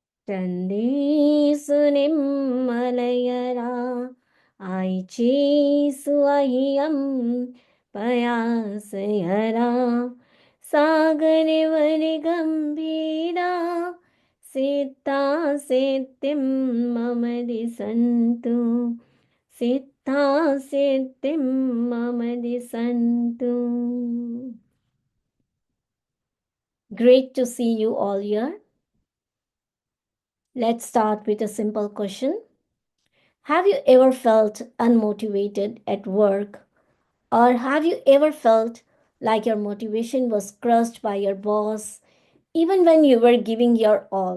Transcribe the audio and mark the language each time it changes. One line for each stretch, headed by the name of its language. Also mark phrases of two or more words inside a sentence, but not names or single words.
Prakrit languages: ತಂದೇಸು ನಿಮ್ಮಲಯರ ಆಯ್ಚೇಸು ಅಹಿಯಂ ಪಯಾಸಯರ ಸಾಗರವರೆ ಗಂಭೀರ ಸಿದ್ಧಾ ಸಿದ್ಧಿಂ ಮಮದಿ ಸಂತು ಸಿದ್ಧಾ ಸಿದ್ಧಿಂ ಮಮದಿ ಸಂತು.
English: Great to see you all here. Let's start with a simple question. Have you ever felt unmotivated at work? Or have you ever felt like your motivation was crushed by your boss even when you were giving your all?